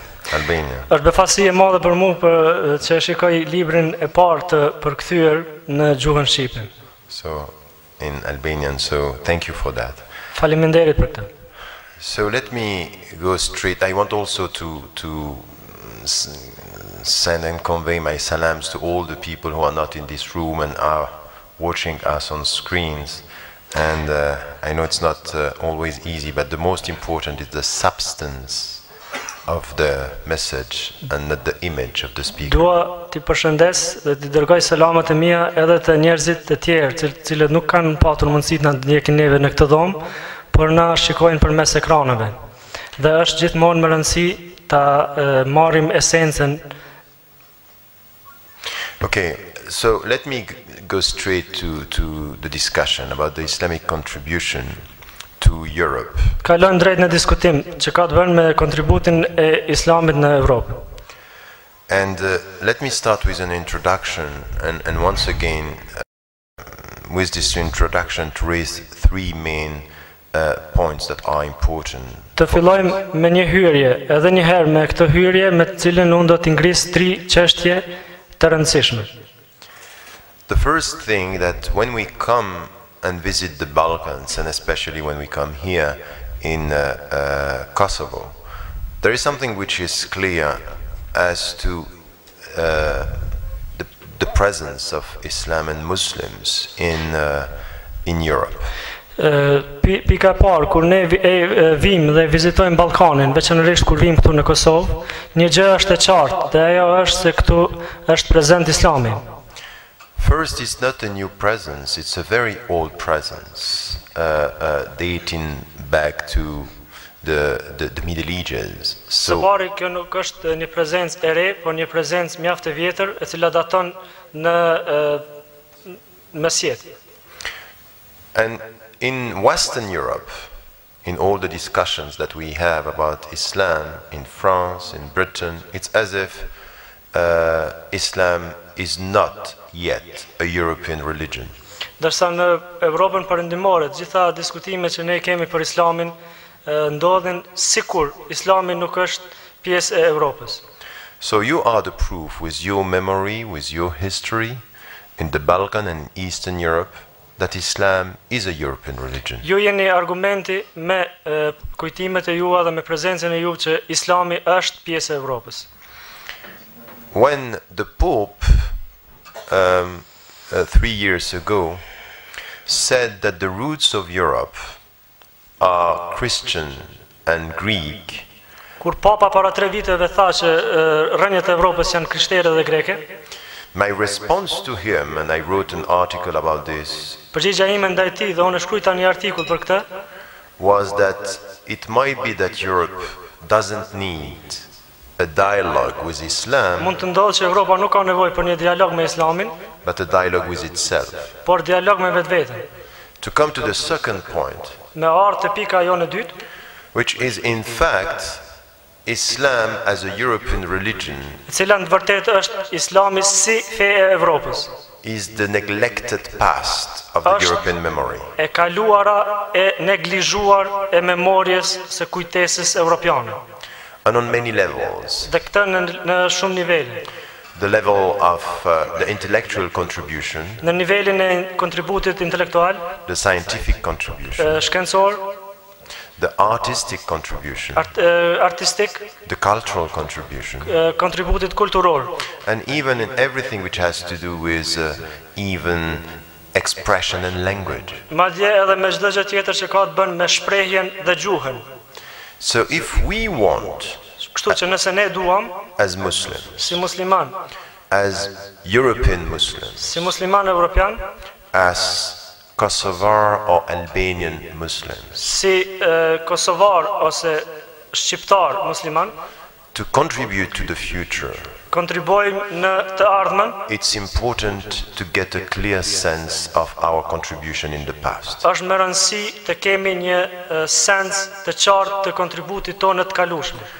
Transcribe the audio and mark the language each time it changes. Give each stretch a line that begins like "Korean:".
Albanian: Është befasi e madhe për mua që shikoj librin e parë të përkthyer në gjuhën shqipe.
English: So in Albanian, so thank you for that.
Albanian: Faleminderit për këtë.
English: So let me go straight. I want also to send and convey my salams to all the people who are not in this room and are watching us on screens. And I know it's not always easy, but the most important is the substance of the message and not the image of the speaker.
Albanian: Dua t'i përshëndes dhe t'i dërgoj selamat e mia edhe të njerëzit të tjerë, cilët nuk kanë patur mundësi të na ndjekin neve në këtë dhomë, por na shikojnë përmes ekraneve. Dhe është gjithmonë më rëndësi ta marrim esencën.
English: Okay, so let me go straight to the discussion about the Islamic contribution to Europe.
Albanian: Kalojmë drejt në diskutim që ka të bëjë me kontributin e Islamit në Evropë.
English: And let me start with an introduction, and once again, with this introduction, to raise three main points that are important.
Albanian: Të fillojmë me një hyrje, edhe një herë me këtë hyrje me të cilën unë do të ngris 3 çështje të rëndësishme.
English: The first thing that when we come and visit the Balkans, and especially when we come here in Kosovo, there is something which is clear as to the presence of Islam and Muslims in Europe.
Albanian: Pika parë, kur ne vim dhe vizitojmë Ballkanin, veçanërisht kur vim këtu në Kosovë, një gjë është e qartë, dhe ajo është se këtu është prezent Islami.
English: First, it's not a new presence, it's a very old presence, dating back to the Middle Ages.
Albanian: Së pari, kjo nuk është një prezencë e re, por një prezencë mjaft e vjetër, e cila daton në mesjet.
English: And in Western Europe, in all the discussions that we have about Islam in France, in Britain, it's as if Islam is not yet a European religion.
Albanian: Dërsa në Evropën perëndimore, gjitha diskutimet që ne kemi për Islamin ndodhin sikur Islami nuk është pjesë e Evropës.
English: So you are the proof with your memory, with your history in the Balkan and Eastern Europe that Islam is a European religion.
Albanian: Ju jeni argumenti me kujtimet e jua dhe me prezencën e ju që Islami është pjesë e Evropës.
English: When the Pope 3 years ago said that the roots of Europe are Christian and Greek,
Albanian: Kur Papa para 3 viteve tha që rrënjët e Evropës janë krishtere dhe greke,
English: my response to him, and I wrote an article about this,
Albanian: përgjigja ime ndaj tij dhe unë shkruajta një artikull për këtë,
English: was that it might be that Europe doesn't need a dialogue with Islam,
Albanian: mund të ndodhë që Evropa nuk ka nevojë për një dialog me Islamin,
English: but a dialogue with itself.
Albanian: por dialog me vetveten.
English: To come to the second point,
Albanian: Me ardhë te pika jonë e dytë,
English: which is in fact Islam as a European religion
Albanian: e cila në të vërtetë është Islami si fe e Evropës.
English: is the neglected past of the European memory.
Albanian: E kaluara e neglizhuar e memorjes së kujtesës europiane.
English: And on many levels.
Albanian: Dhe këtë në shumë nivele.
English: The level of the intellectual contribution,
Albanian: Në nivelin e kontributit intelektual,
English: the scientific contribution,
Albanian: shkencor,
English: the artistic contribution,
Albanian: artistik,
English: the cultural contribution,
Albanian: kontributit kulturor,
English: and even in everything which has to do with even expression and language.
Albanian: madje edhe me çdo gjë tjetër që ka të bën me shprehjen dhe gjuhën.
English: So if we want,
Albanian: Kështu që nëse ne duam,
English: as Muslims,
Albanian: si musliman,
English: as European Muslims,
Albanian: si musliman evropian,
English: as Kosovar or Albanian Muslims,
Albanian: si kosovar ose shqiptar musliman,
English: to contribute to the future,
Albanian: kontribojmë në të ardhmen,
English: it's important to get a clear sense of our contribution in the past.
Albanian: është me rëndësi të kemi një sens të qartë të kontributit tonë të kalueshëm.